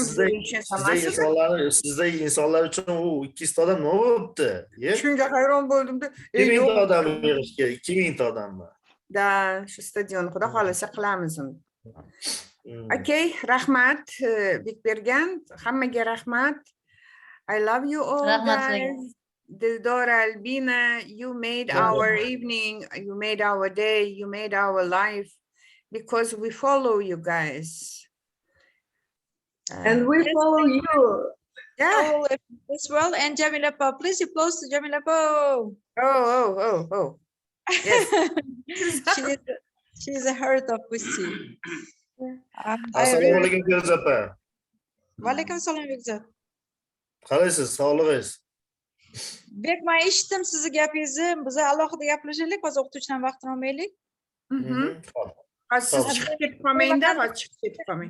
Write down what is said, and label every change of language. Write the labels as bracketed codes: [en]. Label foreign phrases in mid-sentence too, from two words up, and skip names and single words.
[uz] sizda insonlar uchun u 200 ta odam nima bo'pti? Shunga hayron bo'ldimda. 2000 ta odam yig'ishga, 2000 ta odammi? Da, shu stadion xudo xolasa qilamiz uni. Okay, rahmat Bekbergan, hammaga rahmat. [en] I love you all guys. Dildora, Albina, you made our evening, you made our day, you made our life. Because we follow you guys. And we follow you. Yeah. As well. And Jamila, please applause to Jamila. Oh. Yes. She's a heart of UzTEA. [uz] Assalomu alaykum Feruza opa. Va alaykum assalom Bekzod. Qalaysiz, sog'lig'ingiz? Bek, men eshitdim sizni gapingizni. Biz alohida gaplashaylik, hozir o'qituvchidan vaqtini olmaylik. Siz chiqib ketib qolmayinda, chiqib ketib qolmang.